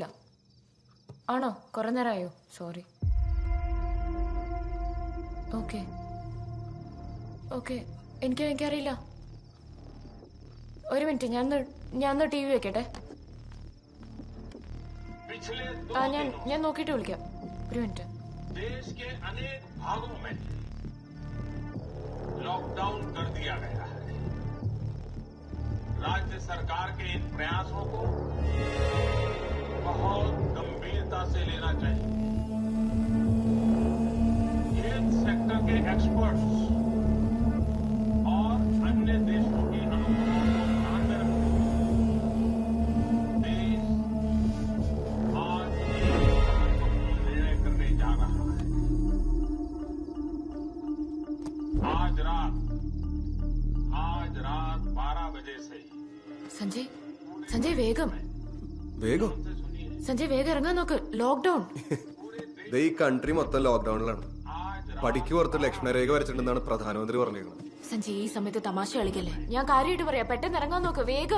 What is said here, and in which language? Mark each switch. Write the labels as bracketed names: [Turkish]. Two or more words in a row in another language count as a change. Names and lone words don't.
[Malayalam] ആണോ? കുറെ നേരമായോ? സോറി. ഓക്കെ ഓക്കെ, എനിക്കറിയില്ല. ഒരു മിനിറ്റ്, ഞാൻ ടി വി വെക്കട്ടെ. ഞാൻ നോക്കിയിട്ട് വിളിക്കാം. ഒരു മിനിറ്റ്. [Hindi] देश के अनेक भागों में लॉकडाउन कर दिया गया है. राज्य सरकार के इन प्रयासों को बहुत गंभीरता से लेना चाहिए. हेल्थ सेक्टर के एक्सपर्ट्स और अन्य देशों की अनुभवों को ध्यान में रखते हुए देश आज एक महत्वपूर्ण निर्णय करने जा रहा है. आज रात 12 बजे से [Malayalam] സഞ്ജയ് വേഗം വേഗം സഞ്ജയ് വേഗം ഇറങ്ങാൻ നോക്ക്. ലോക്ക്ഡൌൺ. ദേ, ഈ കൺട്രി മൊത്തം ലോക്ക്ഡൌണിലാണ്. പടിക്ക് പുറത്ത് ലക്ഷ്മണരേഖ വരച്ചിട്ടുണ്ടെന്നാണ് പ്രധാനമന്ത്രി പറഞ്ഞിരിക്കുന്നത്. സഞ്ജയ്, ഈ സമയത്ത് തമാശ കളിക്കല്ലേ. ഞാൻ കാര്യമായിട്ട് പറയാം, പെട്ടെന്ന് ഇറങ്ങാൻ നോക്ക് വേഗം.